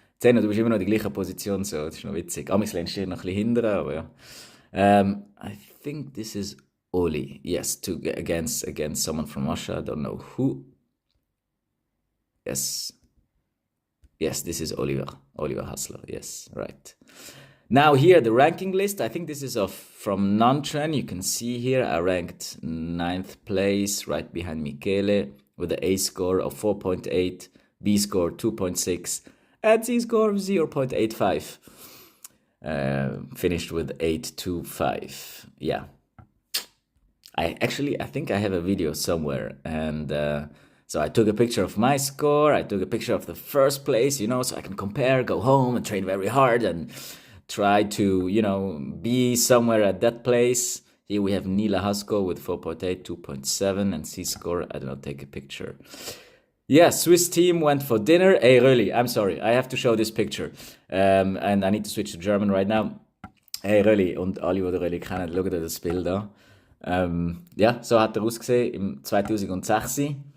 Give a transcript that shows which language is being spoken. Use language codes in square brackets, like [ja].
[de] Zeno, du bist immer noch in der gleichen Position, so, das ist noch witzig. Amigs steht noch ein bisschen hinten, aber ja. [en] I think this is Oli. Yes, against someone from Russia. I don't know who. Yes, this is Oliver Hassler. Yes, right. Now here, the ranking list. I think this is from non-Chuan. You can see here I ranked 9th place, right behind Michele, with an A score of 4.8, B score 2.6, and C score of 0.85. Finished with 8.25. Yeah. I think I have a video somewhere, and so I took a picture of my score. I took a picture of the first place, you know, so I can compare, go home and train very hard and try to, you know, be somewhere at that place. Here we have Nila Hasko with 4.8, 2.7, and C score. I did not take a picture. Yeah, Swiss team went for dinner. Hey, Röli, I'm sorry. I have to show this picture. And I need to switch to German right now. [de] Hey, Röli und alle, die Röli kennen, schaut euch das Bild an. Ja, so hat er ausgesehen im 2006.